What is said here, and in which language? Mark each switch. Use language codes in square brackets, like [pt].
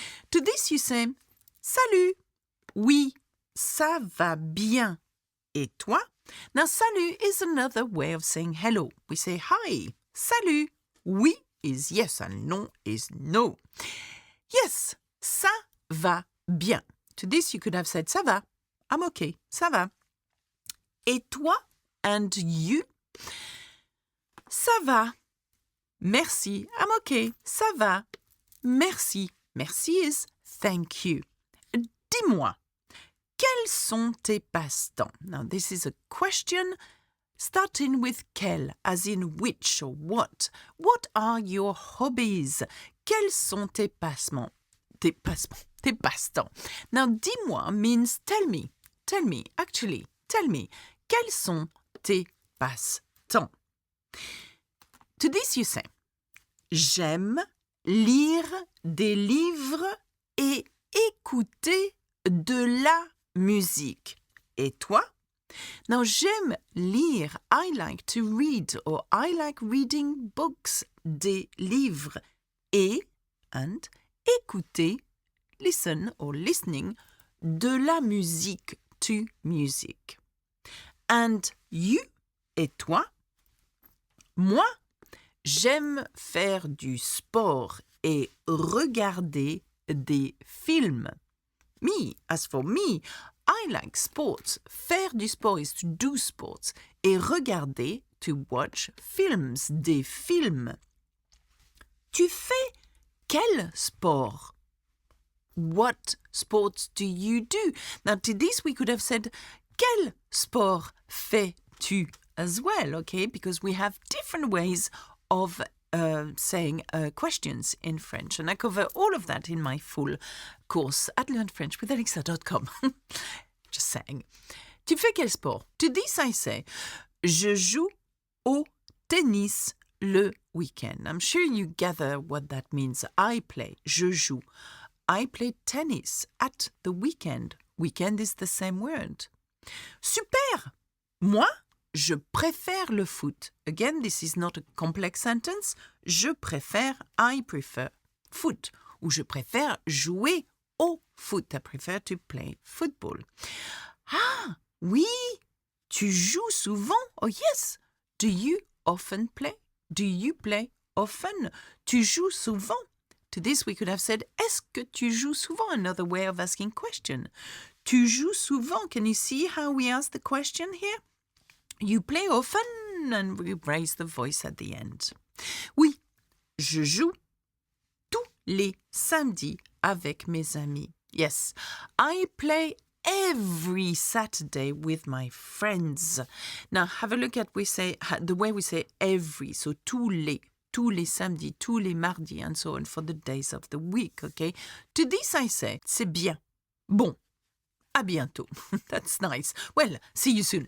[en] To this you say, [fr] salut, oui, ça va bien. Et toi? [en] Now, salut is another way of saying hello. We say hi, salut. Oui is yes and non is no. Yes, [fr] ça va bien. [en] To this you could have said [fr] ça va. [en] I'm okay, [fr] ça va. Et toi [en] and you? [fr] Ça va. Merci, [en] I'm okay, [fr] ça va. Merci. [en] Merci is thank you. [fr] Dis-moi, quels sont tes passe-temps? [en] Now this is a question starting with quel, as in which or what. What are your hobbies? [fr] Quels sont tes passe-temps? Tes passe-temps. [en] Now, dis-moi means tell me. Tell me, actually, tell me. [fr] Quels sont tes passe-temps? [en] To this you say, [fr] j'aime lire des livres et écouter de la musique. Et toi? [en] Now, [fr] j'aime lire, [en] I like to read, or I like reading books, [fr] des livres, et, [en] and, [fr] écouter, [en] listen or listening, [fr] de la musique, [en] to music. And you, [fr] et toi? Moi, j'aime faire du sport et regarder des films. [en] Me, as for me, I like sports. [fr] Faire du sport [en] is to do sports. [fr] Et regarder, [en] to watch films, [fr] des films. Tu fais quel sport? [en] What sports do you do? Now, to this we could have said, [fr] quel sport fais-tu [en] as well, okay? Because we have different ways of saying questions in French. And I cover all of that in my full course at learnfrenchwithalexa.com. Just saying. [fr] Tu fais quel sport? [en] To this I say, [fr] je joue au tennis le week-end. [en] I'm sure you gather what that means. I play, [fr] je joue. [en] I play tennis at the weekend. Weekend is the same word. Super! [fr] Moi, je préfère le foot. [en] Again, this is not a complex sentence. [fr] Je préfère, [en] I prefer foot. [fr] Ou je préfère jouer au foot. [en] I prefer to play football. [fr] Ah, oui, tu joues souvent? [en] Oh yes. Do you often play? Do you play often? [fr] Tu joues souvent? [en] To this we could have said, [fr] est-ce que tu joues souvent? [en] Another way of asking question. [fr] Tu joues souvent? [en] Can you see how we ask the question here? You play often, and we raise the voice at the end. [fr] Oui, je joue tous les samedis avec mes amis. [en] Yes, I play every Saturday with my friends. Now, have a look at the way we say every, so [fr] tous les. tous les samedis, tous les mardis, [en] and so on for the days of the week, okay? To this I say, [fr] c'est bien. Bon, à bientôt. [en] That's nice. Well, see you soon.